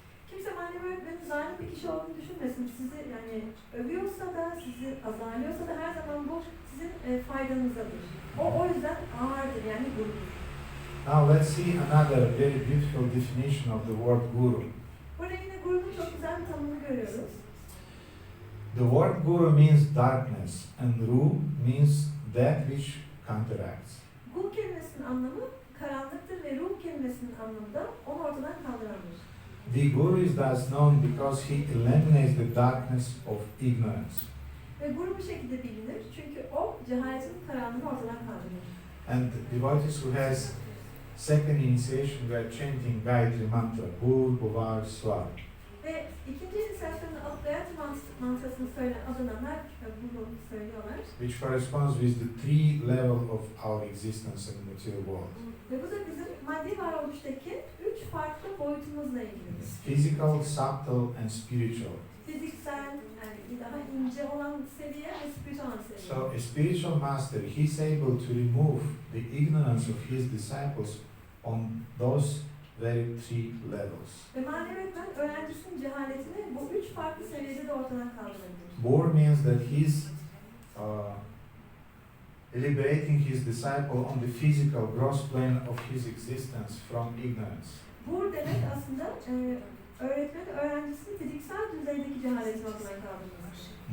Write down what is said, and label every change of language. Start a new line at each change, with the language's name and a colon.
Turkish: Kimse manevi öğretmenin zalim bir kişi olduğunu düşünmesin. Sizi yani övüyorsa da, sizi azarlıyorsa da her zaman bu sizin faydanızadır. O yüzden ağırdır yani gurudur.
English: Now let's see another very beautiful definition of the word guru.
Turkish: Burada yine gurunun çok güzel bir tanımını görüyoruz.
English: The word guru means darkness and ru means that which counteracts.
Turkish: Gu kelimesinin anlamı karanlıktır ve ruh kelimesinin anlamı da onu ortadan kaldırandır.
English: The guru is thus known because he eliminates the darkness of ignorance.
Turkish: Ve guru bu şekilde bilinir çünkü o cehaletin karanlığını ortadan kaldırır.
English: And devotees who has second initiation were chanting Gayatri mantra, Bhur Bhuvar Swar.
Turkish: Ve ikinci inisiyasyonunu alıp Gayatri mantrasını söyleyen adınanlar bunu söylüyorlar.
English: Which corresponds with the three level of our existence in the material world.
Turkish: Ve bu da bizim maddi varoluştaki 3 farklı boyutumuzla ilgilidir.
English: Physical, subtle and spiritual.
Turkish: Fiziksel, yani daha ince olan seviye ve spiritüel olan seviye.
English: So a spiritual master, he's able to remove the ignorance of his disciples on those very three levels.
Turkish: Ve manevi öğretmen öğrencisinin cehaletini bu 3 farklı seviyede de ortadan kaldırabilir.
English: Bhur means that he's liberating his disciple on the physical gross plane of his existence from ignorance.
Turkish: Bu demek aslında öğretmen öğrencisinin fiziksel düzeydeki cehaletini ortadan kaldırması.